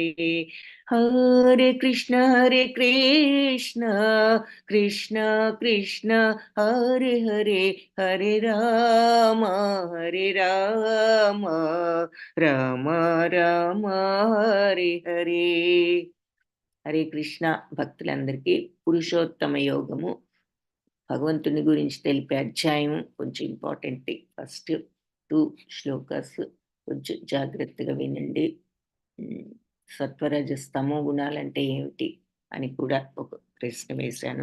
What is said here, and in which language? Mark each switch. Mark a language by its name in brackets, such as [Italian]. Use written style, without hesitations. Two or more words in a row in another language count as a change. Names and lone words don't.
[Sanskrit] హరే కృష్ణ కృష్ణ కృష్ణ హరే హరే, హరే రామ రామ రామ హరే హరే. హరే కృష్ణ. [Telugu] భక్తులందరికీ పురుషోత్తమ యోగము భగవంతుని గురించి తెలిపే అధ్యాయం కొంచెం ఇంపార్టెంట్. ఫస్ట్ 2 శ్లోకాస్ కొంచెం జాగ్రత్తగా వినండి. సత్వరజస్తమో గుణాలంటే ఏమిటి అని కూడా ఒక ప్రశ్న వేశాను.